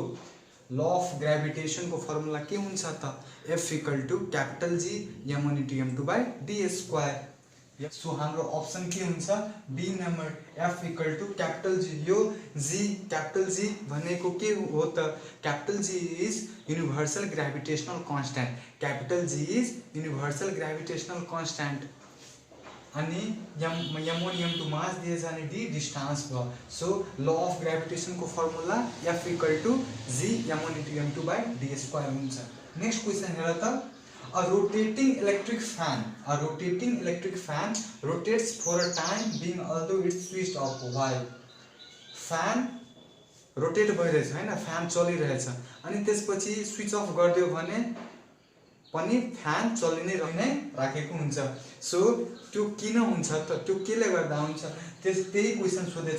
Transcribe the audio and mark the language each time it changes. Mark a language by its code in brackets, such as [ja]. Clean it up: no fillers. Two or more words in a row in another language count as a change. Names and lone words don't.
[en] law of gravitation [ne] को फर्मुला के हुन्छ त? [en] F = G m1 * m2 / d². [ne] सो हाम्रो अप्सन के हुन्छ? [en] B number F = G. [ne] यो G भनेको के हो त? [en] G is universal gravitational constant. G is universal gravitational constant. [ne] अनि m1 m2 मास दिएछ अनि d डिस्टेंस भयो. सो [en] law of gravitation [ne] को फर्मुला [en] F = G m1 * m2 / d² [ne] हुन्छ. [en] next question [ne] हेर त. [en] A rotating electric fan rotates for a time being although it's switched off. Why? [ne] फ्यान रोटेट भइरहेछ हैन, फ्यान चलिरहेछ अनि त्यसपछि [en] switch off [ne] गरिदियो भने पनि फ्यान चलि नै राखेको हुन्छ. सो त्यो किन हुन्छ त? त्यो केले गर्दा हुन्छ? त्यही क्वेशन सोधेछ.